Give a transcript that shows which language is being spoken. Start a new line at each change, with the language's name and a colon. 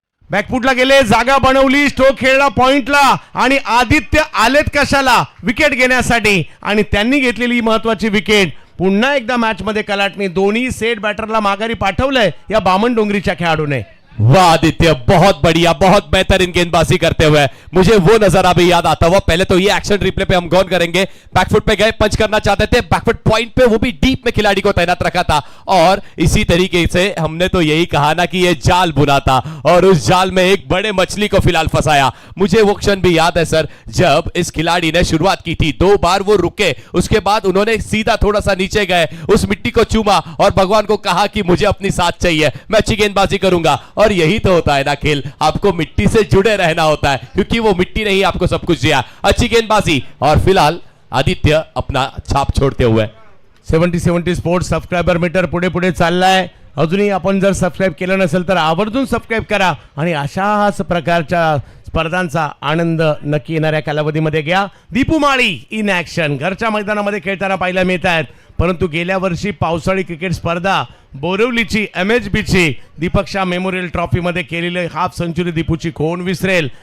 Marathi: बॅकफुटला गेले, जागा बनवली, स्ट्रोक खेळला पॉइंटला आणि आदित्य आलेत कशाला? विकेट घेण्यासाठी, आणि त्यांनी घेतलेली महत्वाची विकेट। पुन्हा एकदा मॅच मध्ये कलाटणी, दोन्ही सेट बॅटरला माघारी पाठवलंय या बामन डोंगरीच्या खेळाडूने।
Hindi: वाह आदित्य, बहुत बढ़िया, बहुत बेहतरीन गेंदबाजी करते हुए मुझे वो नजर अभी याद आता हुआ। पहले तो ये एक्शन रिप्ले पे हम गौर करेंगे। बैकफुट पे गए, पंच करना चाहते थे, बैकफुट पॉइंट पे, वो भी डीप में खिलाड़ी को तैनात रखा था। और इसी तरीके से हमने तो यही कहा ना कि ये जाल बुना था और उस जाल में एक बड़े मछली को फिलहाल फंसाया। मुझे वो क्षण भी याद है सर, जब इस खिलाड़ी ने शुरुआत की थी, 2 बार वो रुके, उसके बाद उन्होंने सीधा थोड़ा सा नीचे गए, उस मिट्टी को चूमा और भगवान को कहा कि मुझे अपनी साथ चाहिए, मैं अच्छी गेंदबाजी करूंगा। और यही तो होता है ना खेल, आपको मिट्टी से जुड़े रहना होता है, क्योंकि वो मिट्टी ने ही आपको सब कुछ दिया। अच्छी गेंदबाजी और फिलहाल आदित्य अपना छाप छोड़ते हुए।
Marathi: 70 स्पोर्ट्स सबस्क्रायबर मीटर पुढे पुढे चाललाय. अजूनही आपण जर सबस्क्राईब केलं नसेल तर आवर्जून सबस्क्राईब करा आणि अशाच प्रकारच्या स्पर्धांचा आनंद नक्की येणाऱ्या कालावधीमध्ये घ्या. दीपू माळी इन ॲक्शन घरच्या मैदानामध्ये खेळताना पाहायला मिळत आहेत, परंतु गेल्या वर्षी पावसाळी क्रिकेट स्पर्धा बोरिवलीची MHBची दीपक शाह मेमोरियल ट्रॉफीमध्ये केलेली हाफ सेंचुरी दीपूची कोण विसरेल.